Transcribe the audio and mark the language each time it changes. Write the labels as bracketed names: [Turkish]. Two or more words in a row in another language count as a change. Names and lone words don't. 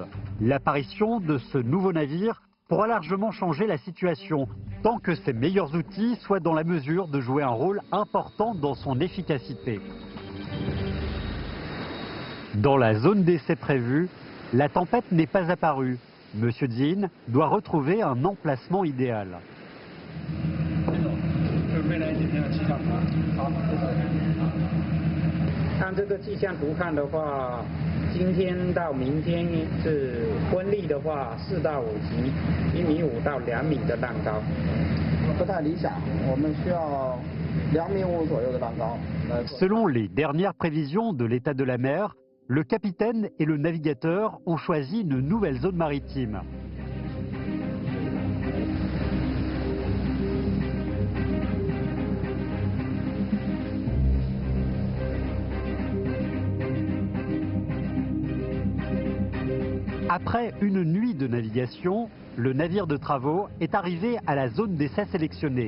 [French] L'apparition de ce nouveau navire pourra largement changer la situation, tant que ses meilleurs outils soient dans la mesure de jouer un rôle important dans son efficacité. Dans la zone d'essai prévue, la tempête n'est pas apparue. Monsieur Jin doit retrouver un emplacement idéal. [Chinese] 按这个气象图看的话，今天到明天是风力的话4到5级，1.5米到2米的浪高，不太理想，我们需要2.5米左右的浪高。 [French] Selon les dernières prévisions de l'état de la mer, le capitaine et le navigateur ont choisi une nouvelle zone maritime. Après une nuit de navigation, le navire de travaux est arrivé à la zone d'essai sélectionnée.